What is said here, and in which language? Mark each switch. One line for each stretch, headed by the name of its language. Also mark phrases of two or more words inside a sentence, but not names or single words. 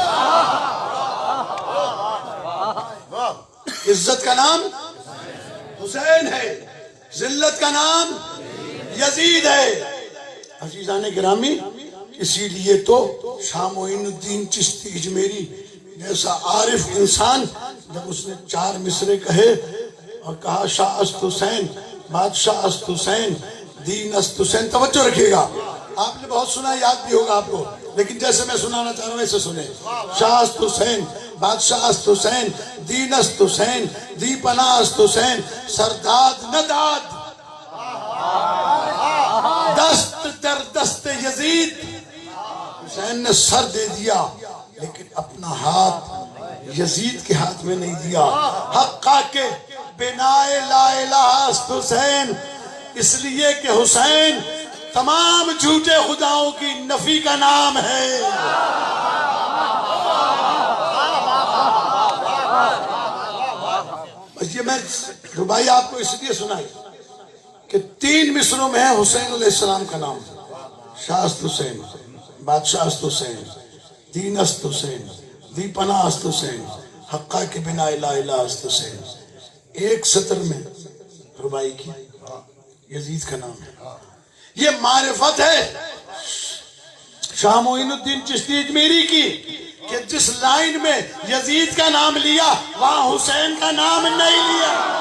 Urdu: عزت کا نام حسین ہے، ذلت کا نام یزید ہے۔ عزیزان گرامی، اسی لیے تو شاہ معین الدین چشتی اجمیری جیسا عارف انسان جب اس نے 4 مصرے کہے اور کہا
Persian: شاہ است حسین، بادشاہ است حسین، دین است حسین،
Urdu: توجہ رکھیے گا، آپ نے بہت سنا، یاد بھی ہوگا آپ کو، لیکن جیسے میں سنانا چاہ رہا ہوں ایسے سنیں۔
Persian: شاہ است حسین، بادشاہ است حسین، دین است حسین، دی پناہ است حسین، سرداد نداد دست در دست یزید۔
Urdu: حسین نے سر دے دیا لیکن اپنا ہاتھ یزید کے ہاتھ میں نہیں دیا۔
Persian: حقا کے بنائے لا الہ است حسین،
Urdu: اس لیے کہ حسین تمام جھوٹے خداؤں کی نفی کا نام ہے۔ یہ میں ربائی آپ کو اس لیے سنائی کہ 3 مصروں میں ہے حسین علیہ السلام کا نام،
Persian: شاہ است حسین، بادشاہ است حسین، دین است حسین، دی پناہ است حسین، حقا کے بنا لا الہ است حسین۔
Urdu: ایک سطر میں ربائی کی یزید کا نام ہے۔ یہ معرفت ہے شاہ معین الدین چشتی اجمیری کی کہ جس لائن میں یزید کا نام لیا وہاں حسین کا نام نہیں لیا۔